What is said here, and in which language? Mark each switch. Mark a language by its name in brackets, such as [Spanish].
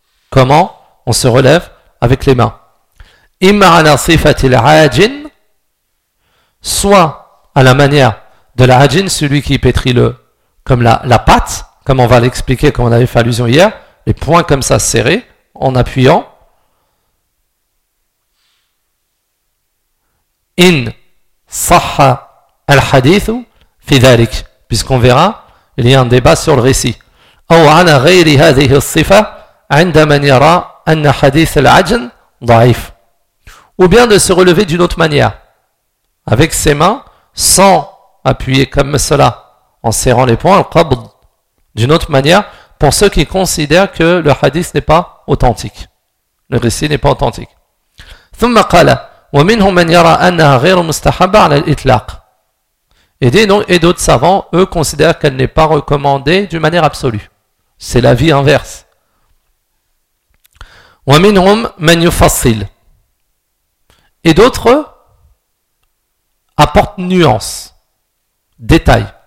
[French] Comment on se relève avec les mains? [Arabic] Imma ala sifatil ajin, [French] soit à la manière de la ajin, celui qui pétrit le, comme la patte, comme on va l'expliquer, comme on avait fait allusion hier, les poings comme ça serrés, en appuyant. [Arabic] In sahha al hadithu fi dhalik, [French] puisqu'on verra, il y a un débat sur le récit. [Arabic] أو على غير هذه الصفة عند من يرى أن حديث العجن ضعيف. [French] Ou bien de se relever d'une autre manière, avec ses mains, sans appuyer comme cela, en serrant les poings, القبض, d'une autre manière, pour ceux qui considèrent que le hadith n'est pas authentique. Le récit n'est pas authentique. [Arabic] ثم قال ومنهم من يرى أنها غير مستحبة على الإطلاق. [French] Et d'autres savants, eux, considèrent qu'elle n'est pas recommandée d'une manière absolue. C'est l'avis inverse. [Arabic] وَمِنْهُمْ مَنْ يُفَصِّلْ. [French] Et d'autres apportent nuance, détail.